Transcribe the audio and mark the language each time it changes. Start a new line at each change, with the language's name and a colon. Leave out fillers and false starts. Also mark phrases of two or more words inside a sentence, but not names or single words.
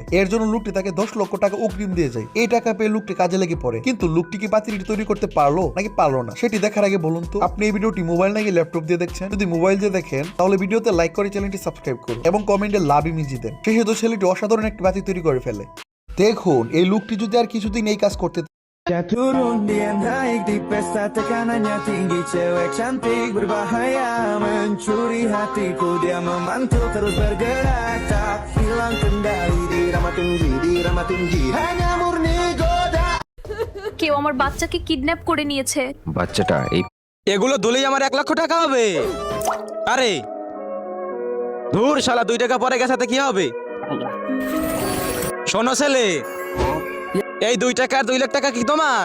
Bangla: এর জন্য লোকটি তাকে 10 লক্ষ টাকা অগ্রিম দিয়ে যায়। এই টাকা পেয়ে লোকটি কাজে লেগে পড়ে, কিন্তু লোকটি কি বাতিটি তৈরি করতে পারলো নাকি পারলো না সেটি দেখার আগে বলুন তো, আপনি এই ভিডিওটি মোবাইল নাকি ল্যাপটপ দিয়ে দেখছেন? যদি মোবাইল দিয়ে দেখেন তাহলে ভিডিওতে লাইক করে চ্যানেলটি সাবস্ক্রাইব করুন এবং কমেন্টে লাভ ইমোজি দেন। শেষে তো ছেলেটি অসাধারণ একটি বাতি তৈরি করে ফেলে। দেখুন এই লোকটি যদি আর কিছুদিন এই কাজ করতে
Indonesian: Turun dia naik di pesta, tekanannya tinggi, cewek cantik berbahaya mencuri hatiku, dia memantul terus bergerak, tak hilang kendali, dirama tinggi, hanya murni goda.
Bangla: কেউ আমার বাচ্চাকে কিডন্যাপ করে নিয়েছে। বাচ্চাটা এই এগুলো দুলেই আমার 1 লক্ষ টাকা হবে। আরে ধুর শালা, 2 টাকা পরে গেছাতে কি হবে? শোনো ছেলে, এই 2 টাকার 2 লাখ টাকা কি তোমার?